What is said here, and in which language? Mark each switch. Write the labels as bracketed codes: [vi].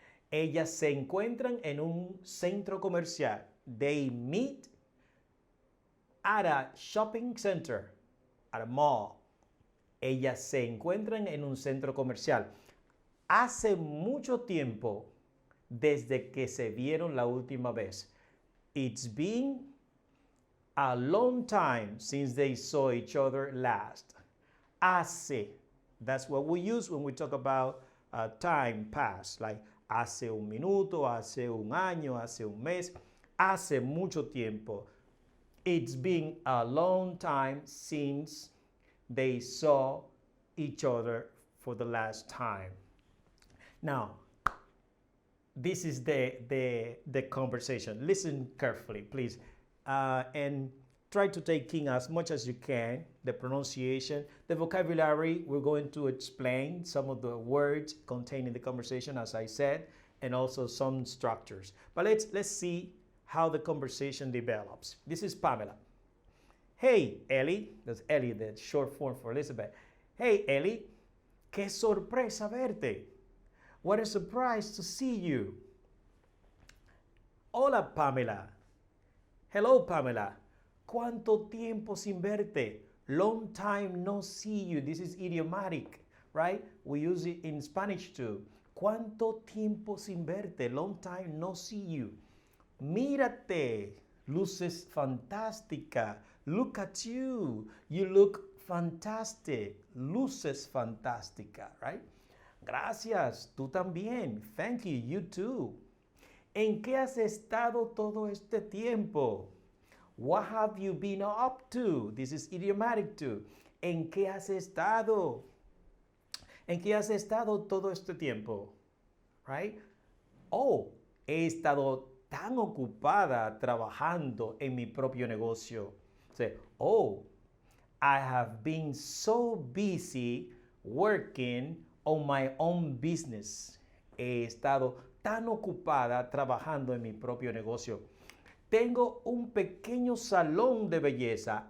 [es] Ellas se encuentran en un centro comercial. [en] They meet at a shopping center, at a mall. [es] Ellas se encuentran en un centro comercial. Hace mucho tiempo desde que se vieron la última vez. [en] It's been a long time since they saw each other last. Hace, that's what we use when we talk about time past, like [es] hace un minuto, hace un año, hace un mes, hace mucho tiempo. [en] It's been a long time since they saw each other for the last time. Now, this is the conversation. Listen carefully, please, and try to take in as much as you can the pronunciation, the vocabulary. We're going to explain some of the words contained in the conversation, as I said, and also some structures. But let's see how the conversation develops. This is Pamela. Hey, Ellie. That's Ellie, the short form for Elizabeth. Hey, Ellie. [es] Qué sorpresa verte. [en] What a surprise to see you. [es] Hola, Pamela. [en] Hello, Pamela. [es] ¿Cuánto tiempo sin verte? [en] Long time no see you. This is idiomatic, right? We use it in Spanish too. [es] ¿Cuánto tiempo sin verte? [en] Long time no see you. [es] Mírate. Luces fantástica. [en] Look at you. You look fantastic. [es] Luces fantástica, [en] right? [es] Gracias. Tú también. [en] Thank you. You too. [es] ¿En qué has estado todo este tiempo? [en] What have you been up to? This is idiomatic too. [es] ¿En qué has estado? ¿En qué has estado todo este tiempo? Right? Oh, he estado tan ocupada trabajando en mi propio negocio. [en] Say, oh, I have been so busy working on my own business. [es] He estado tan ocupada trabajando en mi propio negocio. Tengo un pequeño salón de belleza.